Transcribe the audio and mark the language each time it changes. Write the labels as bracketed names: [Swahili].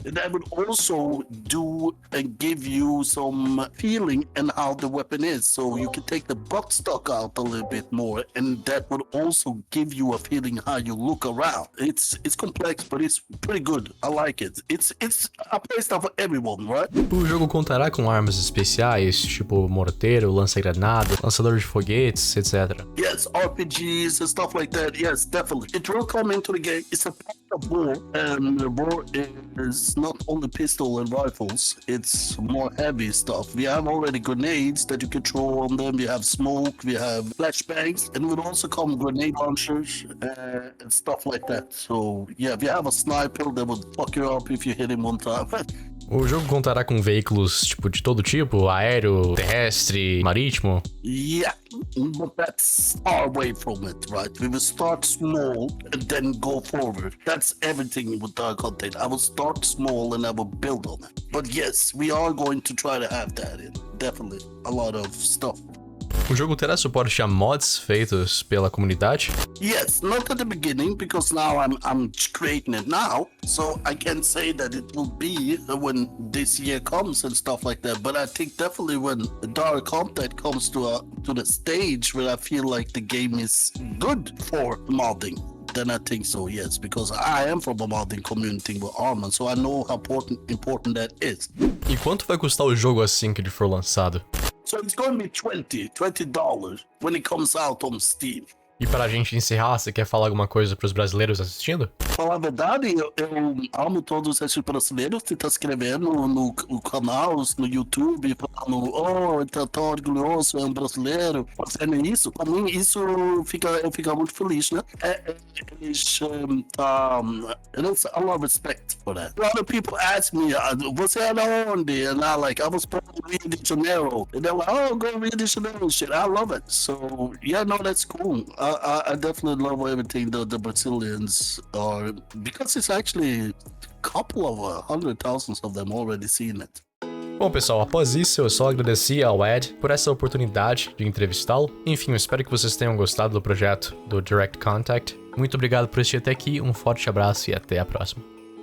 [English] And that would also do and give you some feeling in how the weapon is. So you can take the butt stock out a little bit more, and that would also give you a feeling how you look around. It's complex, but it's pretty good. I like it. It's a playstyle for everyone, right? [Portuguese] O jogo contará com armas especiais, tipo morteiro, lança-granada, lançador de foguetes, etc. [English] Yes, RPGs and stuff like that. Yes, definitely. It will come into the game. It's a part war, and the war is not only pistol and rifles, it's more heavy stuff. We have already grenades that you can throw on them, we have smoke, we have flashbangs, and it would also come grenade launchers and stuff like that. So yeah, if you have a sniper that would fuck you up if you hit him one time. [Portuguese] O jogo contará com veículos tipo de todo tipo, aéreo, terrestre, marítimo. [English] Yeah, but that's far away from it, right? We will start small and then go forward. That's everything with our content. I will start small and I will build on it. But yes, we are going to try to have that in. Definitely a lot of stuff. [Portuguese] O jogo terá suporte a mods feitos pela comunidade? [English] Yes, not at the beginning because now I'm creating it now, so I can't say that it will be when this year comes and stuff like that. But I think definitely when the dark content comes to the stage where I feel like the game is good for modding, then I think so, yes, because I am from a modding community with armas, so I know how important that is. [Portuguese] E quanto vai custar o jogo assim que ele for lançado? [English] So it's going to be $20 when it comes out on Steam. [Portuguese] E pra gente encerrar, você quer falar alguma coisa pros brasileiros assistindo? Falar a verdade, eu amo todos esses brasileiros que estão escrevendo no canal, no YouTube, falando, oh, ele tá tão orgulhoso, é um brasileiro, fazendo isso. Pra mim, isso eu fico muito feliz, né? [English] Eles, a lot of respect for that. A lot of people ask me, [Portuguese] você é da onde? [English] And I was born in Rio de Janeiro. And they're like, oh, go to Rio de Janeiro, shit. I love it. So, yeah, no, that's cool. I definitely love everything the Brazilians are, because it's actually a couple of hundred thousands of them already seen it. [Portuguese] Bom, pessoal, após isso eu só agradeci ao Ed por essa oportunidade de entrevistá-lo. Enfim, eu espero que vocês tenham gostado do projeto do Direct Contact. Muito obrigado por assistir até aqui, um forte abraço e até a próxima.